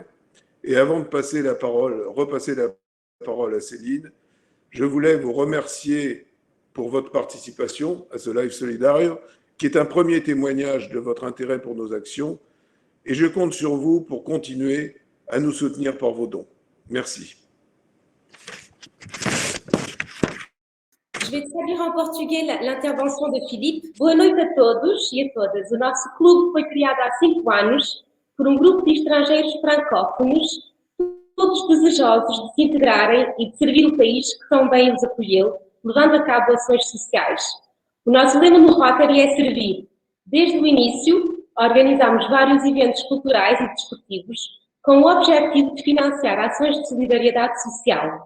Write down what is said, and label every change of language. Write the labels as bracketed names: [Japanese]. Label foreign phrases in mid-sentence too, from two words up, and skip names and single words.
[French] Et avant de repasser la parole à Céline, je voulais vous remercier pour votre participation à ce live solidaire, qui est un premier témoignage de votre intérêt pour nos actions, et je compte sur vous pour continuer à nous soutenir par vos dons. Merci. Je vais traduire en português l'intervention de Philippe. [Portuguese] Boa noite a todos e a todas. O nosso clube foi criado há 5 anos por grupo de estrangeiros francófonos, todos desejosos de se integrarem e de servir o país que tão bem os acolheu, levando a cabo ações sociais. O nosso lema no Rotary é servir. Desde o início, organizamos vários eventos culturais e desportivos com o objetivo de financiar ações de solidariedade social.